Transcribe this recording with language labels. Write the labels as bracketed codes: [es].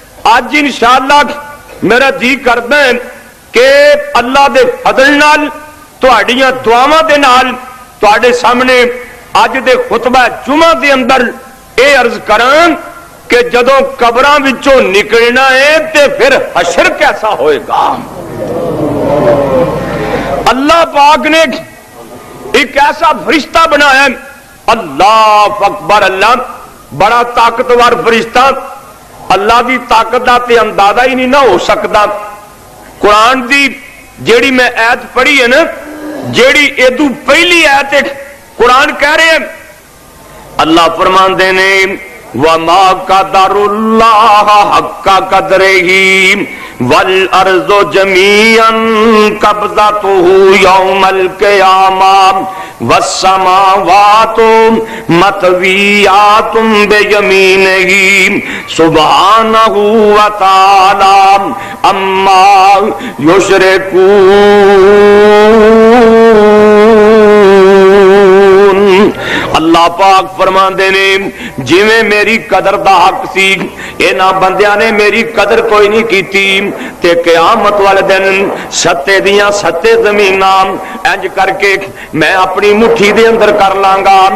[pa] اج انشاءاللہ میرا جی کردا ہے کہ اللہ دے فضل نال تہاڈیاں دعاواں دے نال تہاڈے سامنے اج دے خطبہ جمعہ دے اندر اے عرض کراں کہ جدوں قبراں وچوں نکلنا ہے تے پھر حشر کیسا ہوئے گا. اللہ پاک نے ایک ایسا فرشتہ بنایا ہے، اللہ اکبر، اللہ بڑا طاقتور فرشتہ، اللہ دی طاقت دا تے اندازہ ہی نہیں نہ ہو سکتا. قرآن دی جیڑی میں آیت پڑھی ہے نا، جیڑی ادو پہلی آیت قرآن کہہ رہے ہیں، اللہ فرماندے نے [ar] وَمَا قَدَرُ اللَّهَ حَقَّ قَدْرِهِ وَالْأَرْضُ جَمِيعًا قَبْضَتُهُ يَوْمَ الْقِيَامَةِ وَالسَّمَاوَاتُ مَطْوِيَّاتٌ بِيَمِينِهِ سُبْحَانَهُ وَتَعَالَى عَمَّا يُشْرِكُونَ. [pa] اللہ پاک فرماندے نے جویں میری قدر دا حق سی انہاں بندیاں نے میری قدر کوئی نہیں کیتی تے قیامت والے دن ستے دیاں ستے زمیناں انج کر کے میں اپنی مٹھی دے اندر کر لانگا.